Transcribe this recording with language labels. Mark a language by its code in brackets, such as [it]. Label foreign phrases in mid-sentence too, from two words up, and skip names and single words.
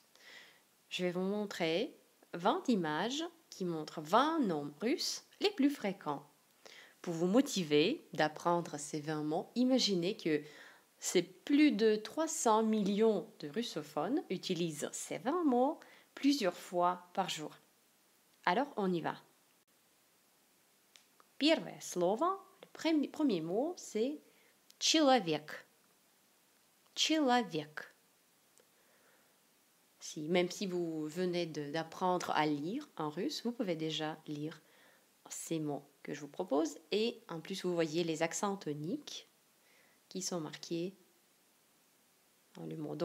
[fr] Je vais vous montrer 20 images qui montrent 20 noms russes les plus fréquents. Pour vous motiver d'apprendre ces 20 mots, imaginez que c'est plus de 300 millions de russophones utilisent ces 20 mots plusieurs fois par jour. Alors, on y va. [ru] Первое слово, [fr] le premier mot, c'est человек. [ru] Человек. [fr] Même si vous venez d'apprendre à lire en russe, vous pouvez déjà lire ces mots que je vous propose. Et en plus, vous voyez les accents toniques qui sont marqués dans le mot.